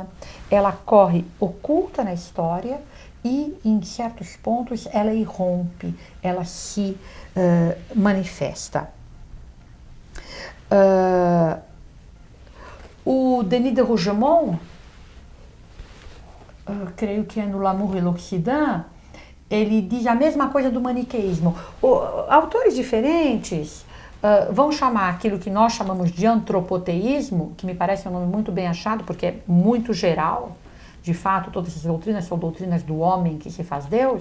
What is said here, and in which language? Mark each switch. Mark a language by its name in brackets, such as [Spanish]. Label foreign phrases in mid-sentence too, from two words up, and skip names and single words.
[Portuguese] Ela corre oculta na história e, em certos pontos, ela irrompe, ela se manifesta. O Denis de Rougemont, creio que é no L'amour et l'Occident, ele diz a mesma coisa do maniqueísmo. Autores diferentes vão chamar aquilo que nós chamamos de antropoteísmo, que me parece um nome muito bem achado, porque é muito geral. De fato, todas essas doutrinas são doutrinas do homem que se faz Deus.